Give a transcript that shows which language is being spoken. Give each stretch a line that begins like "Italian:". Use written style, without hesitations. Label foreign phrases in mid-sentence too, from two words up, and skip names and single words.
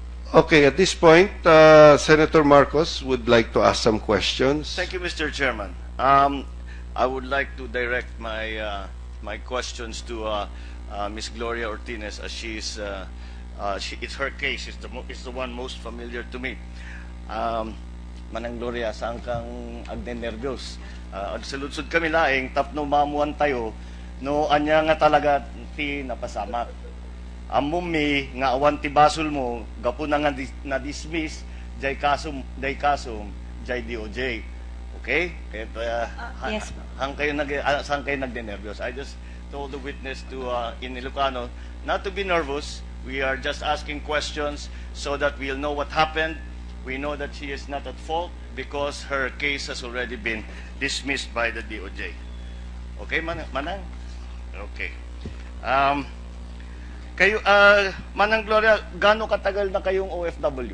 English: Okay, at this point, Senator Marcos would like to ask some questions. Thank you, Mr. Chairman. I would like to direct my questions to Ms. Gloria Ortiz, as it's her case. It's the one most familiar to me.
Iloko: Manang Gloria, saan kang agnenervyos? Agsaludsod kami laing, tapno mamuan tayo, no anya nga talaga ti napasamak. Amumi nga awan ti basol mo, gapo na nga na-dismiss, jay kasum, jay DOJ.
English: Okay? Yes.
Iloko: Saan kayo nagdenervyos?
English: I just told the witness to in Ilocano not to be nervous. We are just asking questions so that we'll know what happened. We know that she is not at fault because her case has already been dismissed by the DOJ. Okay, Manang? Okay. Kayo, Manang Gloria,
Filipino: gaano katagal na kayong OFW?